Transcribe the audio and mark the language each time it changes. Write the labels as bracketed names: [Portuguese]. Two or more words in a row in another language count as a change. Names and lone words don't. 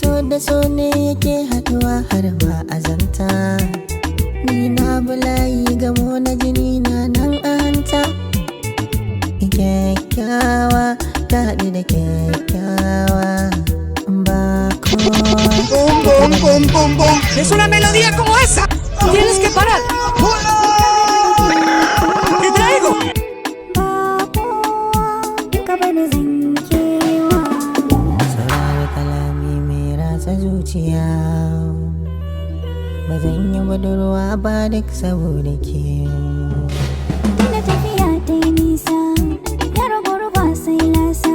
[Hausa] da so ne yake haduwa har ba azanta. Ni na bulayi gamo na jini na nan a hanta. Kyakkyawa ta haɗu da kyakkyawa. Bom, bom, bom, bom, bom. [Spanish] Es una melodía como esa. Tienes que parar. Te traigo. [Hausa] Saurari kalami mai ratsa zuciya. Ba zan yi budurwa ba duk saboda ke. Tana tafiya ta yi nisa, ya ragwaro ba sai lasa.